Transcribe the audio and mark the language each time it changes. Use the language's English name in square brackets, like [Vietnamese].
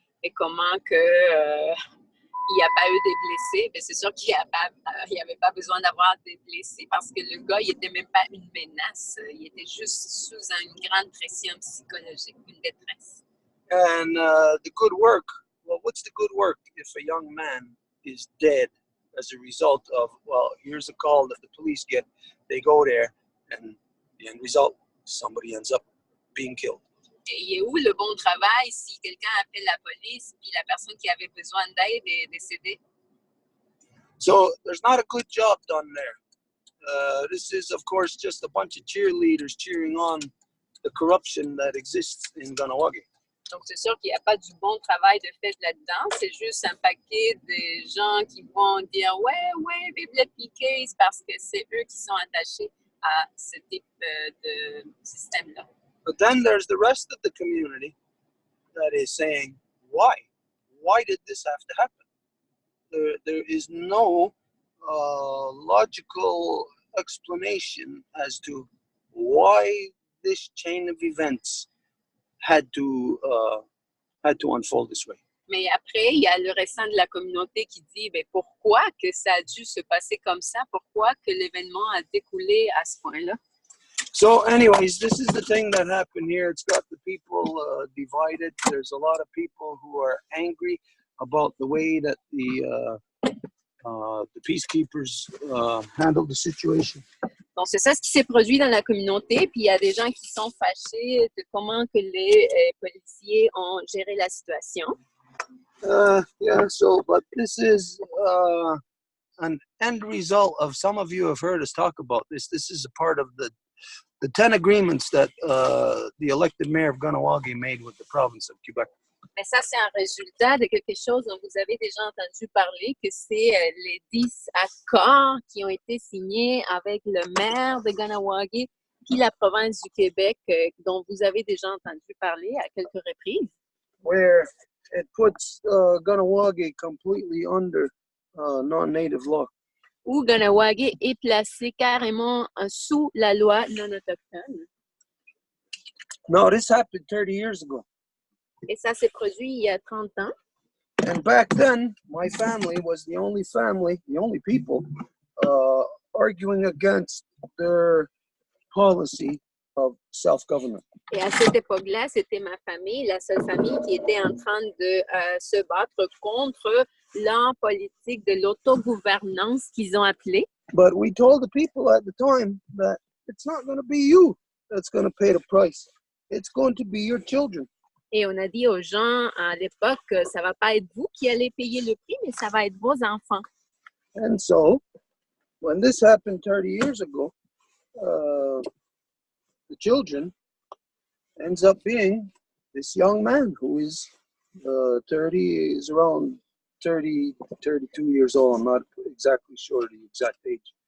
[French] Et comment il n'y a pas eu de blessés? Bien, c'est sûr qu'il n'y avait pas besoin d'avoir des blessés parce que le gars, il n'était même pas une menace. Il était juste sous une grande pression psychologique, une détresse. [English] And the good work, well, what's the good work if a young man is dead as a result of, well, here's a call that the police get, they go there, and the end result, somebody ends up being killed. [French] Et il est où le bon travail si quelqu'un appelle la police puis la personne qui avait besoin d'aide est décédée? [English] So there's not a good job done there. This is, of course, just a bunch of cheerleaders cheering on the corruption that exists in Ganawagi. [French] Donc, c'est sûr qu'il n'y a pas du bon travail de fait là-dedans. C'est juste un paquet de gens qui vont dire « Ouais, vive le PKs » parce que c'est eux qui sont attachés à ce type de système-là. [English] But then there's the rest of the community that is saying, why? Why did this have to happen? There is no logical explanation as to why this chain of events had to unfold this way. [French] Mais après, il y a le restant de la communauté qui dit pourquoi que ça a dû se passer comme ça, pourquoi que l'événement a découlé à ce point-là. [English] So anyways, this is the thing that happened here. It's got the people divided. There's a lot of people who are angry about the way that the peacekeepers handled the situation. [French] Donc, c'est ça ce qui s'est produit dans la communauté. Puis, il y a des gens qui sont fâchés de comment que les policiers ont géré la situation. [English] Yeah, so, but this is an end result of, some of you have heard us talk about this. This is a part of the 10 agreements that the elected mayor of Ganawagi made with the province of Quebec. [French] Mais ça, c'est un résultat de quelque chose dont vous avez déjà entendu parler, que c'est les 10 accords qui ont été signés avec le maire de Ganawagi puis la province du Québec, dont vous avez déjà entendu parler à quelques reprises. [English] Where it puts Ganawagi completely under non-native law. [French] Où Ganawagi est placé carrément sous la loi non autochtone. [English] No, this happened 30 years ago. [French] Et ça s'est produit il y a 30 ans. [English] And back then, my family was the only people arguing against their policy of self-government. [French] Et à cette époque-là, c'était ma famille, la seule famille qui était en train de se battre contre la politique de l'autogouvernance qu'ils ont appelée. [English] But we told the people at the time that it's not going to be you that's going to pay the price. It's going to be your children. [French] Et on a dit aux gens à l'époque que ça va pas être vous qui allez payer le prix, mais ça va être vos enfants. [English] And so, when this happened 30 years ago, the children ends up being this young man who is 30, is around 30, 32 years old. I'm not exactly sure the exact age.